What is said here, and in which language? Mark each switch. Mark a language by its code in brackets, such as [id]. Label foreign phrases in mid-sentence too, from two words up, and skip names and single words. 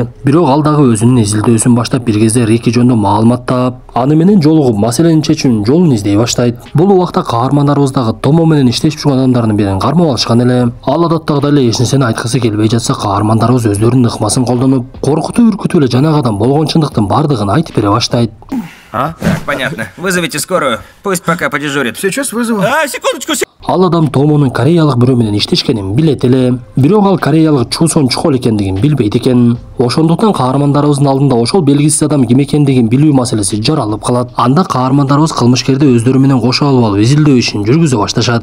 [ky] Бирок ал дагы өзүнүн изилдөөсүн баштап бир кезде Рикки жөнүндө маалымат таап, аны менен жолугуп маселени чечүүнүн жолун издей баштайт. Бул убакта каармандарыбыз дагы Томо менен иштешип жүргөн адамдардын бирин кармап алышкан эле. Ал адаттагыдай эле эч нерсени айткысы келбей жатса, каармандарыбыз өздөрүнүн ыкмасын колдонуп, коркутуп үркүтүп эле жанагы адам болгон чындыктын бардыгын айтып бере баштайт. [ru] Так, понятно. Вызовите скорую. Пусть пока подежурит. Сейчас вызову. Секундочку. [ky] Ал адам Томонун кореялык бирөө менен иштешкенин билет эле. Бирок ал кореялык Чу Сончхол экендигин билбейт экен. Ошондуктан каармандарыбыздын алдында ошол белгисиз адам ким экендигин билүү маселеси жаралып калат. Анда каармандарыбыз кылмышкерди өздөрү менен кошо алып изилдөө ишин жүргүзө башташат.